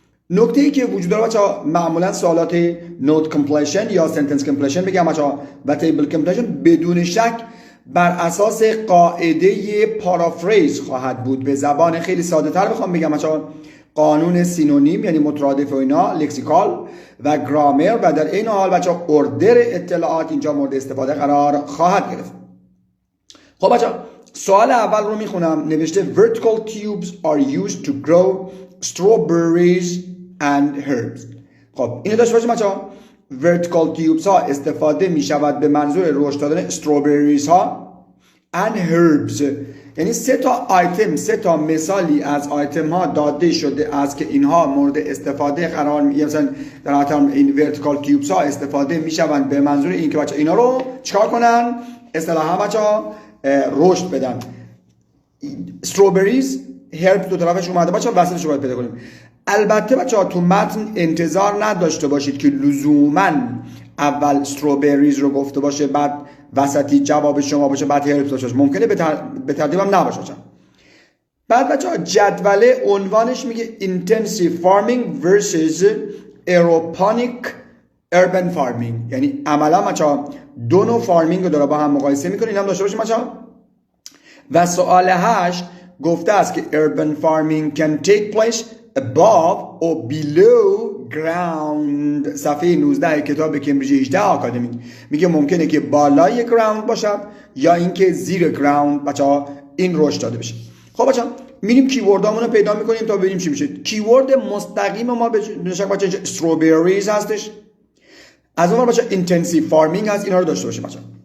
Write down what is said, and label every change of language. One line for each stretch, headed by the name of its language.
Persian: نکته‌ای که وجود داره بچه‌ها معمولا سوالات نوت کمپلیشن یا سنتنس کمپلیشن بگم بچه‌ها و تیبل کمپلیشن بدون شک بر اساس قاعده پارافریز خواهد بود. به زبان خیلی ساده تر بخوام بگم بچه‌ها قانون سینونیم یعنی مترادف و اینا، لکسیکال و گرامر و در این حال بچه‌ها اردر اطلاعات اینجا مورد استفاده قرار خواهد گرفت. خب بچه‌ها سوال اول رو میخونم. نوشته
English: vertical tubes are used to grow strawberries and herbs.
Persian: خب اینو داشته باشیم بچه‌ها. vertical tubes ها استفاده میشود به منظور رشد دادن strawberries ها
English: and herbs،
Persian: یعنی 3 تا آیتم، 3 تا مثالی از آیتم ها داده شده است که اینها مورد استفاده قرار مثلا در حالت این vertical tubes ها استفاده میشوند به منظور اینکه بچه‌ها اینا رو چیکار کنن؟ اصطلاحا بچه‌ها رشد بدن. strawberries هرب دو طرفش اومده بچه‌ها، وسطش رو باید پیدا کنیم. البته بچه‌ها تو متن انتظار نداشته باشید که لزوماً اول استروبریز رو گفته باشه بعد وسطی جواب شما باشه بعد هرب باشه، ممکنه به ترتیب هم نباشه. بعد بچه‌ها جدوله عنوانش میگه
English: intensive farming versus aeroponic urban farming،
Persian: یعنی عملا بچه‌ها دو نوع فارمینگ رو داره با هم مقایسه میکنه. این هم داشته باشیم بچه‌ها. و سوال 8 گفته است که
English: urban farming can take place above or below ground.
Persian: صفحه 19 کتاب کمبریج 18 آکادمیک میگه ممکنه که بالای گراوند باشد یا اینکه زیر گراوند بچه‌ها این رشد داده بشه. خب بچه‌ها میریم کیوردامون رو پیدا میکنیم تا ببینیم چی میشه. کیورد مستقیم ما به نشک بچه‌ها استروبریز هستش، از اون بچه‌ها اینتنسیو فارمینگ هست، اینا رو داشته باشیم بچه‌ها.